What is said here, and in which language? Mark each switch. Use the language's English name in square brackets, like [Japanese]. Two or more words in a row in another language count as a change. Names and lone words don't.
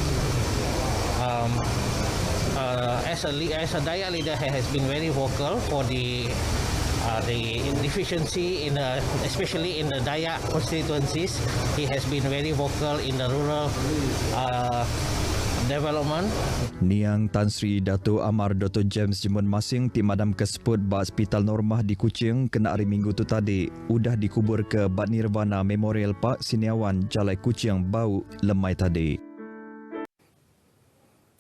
[English] As a Dayak leader, he has been very vocal for the deficiency in especially in the Dayak constituencies. He has been very vocal in the rural development. [Iban] Niang Tan Sri Datuk Amar Dr. James Simon Masiang ti madam ke seput ba Hospital Normah di Kuching kena hari Minggu tu tadi udah dikubur ke Bad Nirvana Memorial Park Siniawan Jalai Kuching bau lemai tadi.